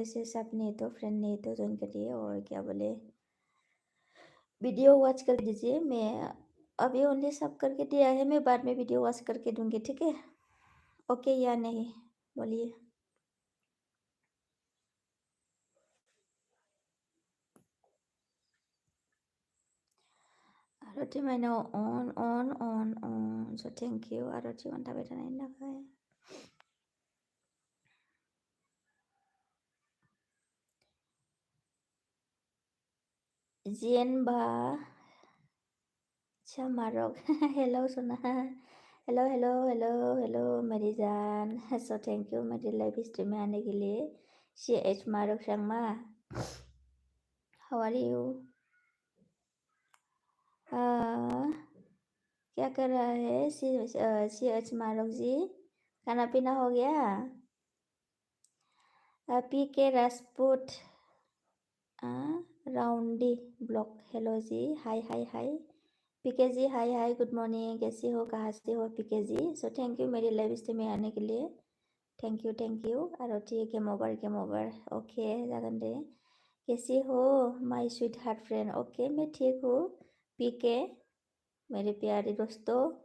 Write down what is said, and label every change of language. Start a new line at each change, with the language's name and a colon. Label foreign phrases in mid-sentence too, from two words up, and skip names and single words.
Hindi: से सब नहीं तो फ्रेंड नहीं तो ज्वाइन करिए और क्या बोले
English: video watch
Hindi: कर दीजिए मैं अभी ओनली सब करके दिया है मैं बाद में
English: video watch
Hindi: करके दूंगी ठीक है ओके या नहीं बोलिए
Bodo: आरती माइनाव अन
English: so thank you
Bodo: आरती मान थाबाय थानायनि थाखाय
English: जेनबा Chamarok, hello Sona, hello
Hindi: मेरी जान,
English: so thank you
Hindi: मेरे
English: live stream
Hindi: में आने के लिए, CH मारुक शर्मा,
English: how are you?
Hindi: क्या कर रहा है CH मारुक जी, खाना पीना हो गया? पी के राजपूत, राउंडी ब्लॉग हेलो जी
English: hi hi hi
Hindi: पीके जी
English: hi hi good morning
Hindi: कैसी हो कहाँ से हो पीके जी
English: so thank you
Hindi: मेरी लाइव स्ट्रीम में आने के लिए
English: thank you
Hindi: आरती
English: game over okay
Hindi: जागन दे कैसी हो
English: my sweet heart friend okay
Hindi: मैं ठीक हूँ पीके मेरे प्यारे दोस्तों